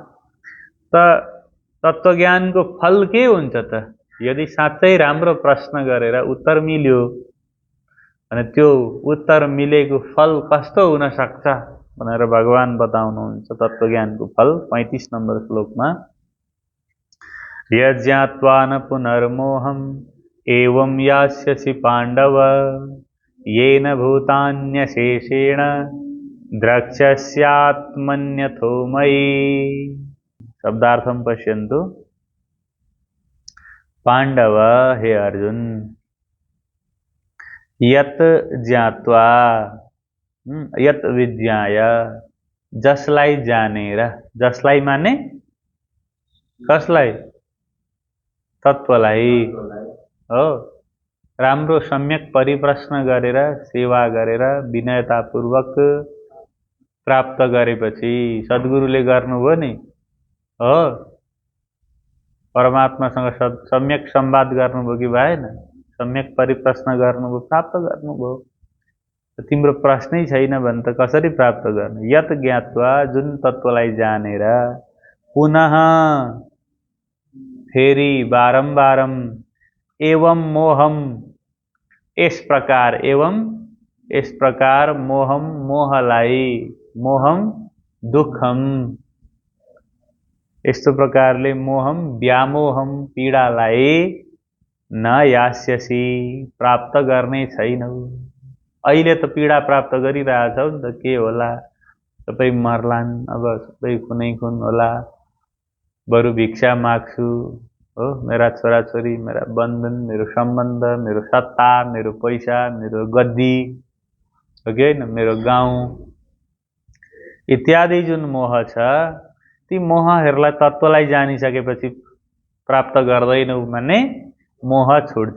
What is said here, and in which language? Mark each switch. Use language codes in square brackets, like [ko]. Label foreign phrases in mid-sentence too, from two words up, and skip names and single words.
[ne] त तत्त्वज्ञानको फल के हुन्छ त? यदि साँच्चै राम्रो प्रश्न गरेर उत्तर मिल्यो भने त्यो उत्तर मिलेको फल कस्तो हुन सक्छ भनेर भगवान बताउनुहुन्छ तत्त्वज्ञानको फल 35 नम्बर श्लोकमा। [sa] यज्ञात्वा न पुनर्मोहम् एवं यास्यसि पाण्डव येन भूतान्यशेषेण द्रक्ष्यस्यात्मन्यथो मयि। शब्दार्थं पश्यन्तु। [ne] पाण्डव, हे अर्जुन, [sa] यत ज्ञात्वा, यत विज्ञाय, [ne] जसलाई जानेर, जसलाई माने कसलाई? तत्त्वलाई हो। राम्रो सम्यक परिप्रश्न गरेर, सेवा गरेर, विनयतापूर्वक प्राप्त गरेपछि सद्गुरुले गर्नुभयो नि हो, परमात्मासँग सम्यक संवाद गर्नुभयो कि भएन? सम्यक परिप्रश्न गर्नुभयो, प्राप्त गर्नुभयो। तिम्रो प्रश्नै छैन भने त कसरी प्राप्त गर्ने? [sa] यत ज्ञात्वा, [ne] जुन तत्त्वलाई जानेर, पुनः फेरि बारम्बारम, [sa] एवं मोहम, [hi] इस प्रकार, [sa] एवं [hi] इस प्रकार, [ne] मोहम मोहलाई, [sa] मोहम दुखम, [ne] यस्तो प्रकारले मोहम व्यामोहम पीडालाई [sa] न यास्यसि, [ne] प्राप्त गर्ने छैनौ। अहिले त पीडा प्राप्त गरिरहेछौ नि त, के होला? सबै मर्लान्, अब सबै कुनै कुन होला, बरु भिक्षा माग्छु हो, मेरा छोराछोरी, मेरा बन्धन, मेरो सम्बन्ध, मेरो सत्ता, मेरो पैसा, मेरो गद्दी हो कि होइन, मेरो गाउँ इत्यादि जुन मोह छ, ती मोहहरूलाई, तत्त्वलाई जानिसकेपछि प्राप्त गर्दैनौ भने मोह छुट्छ।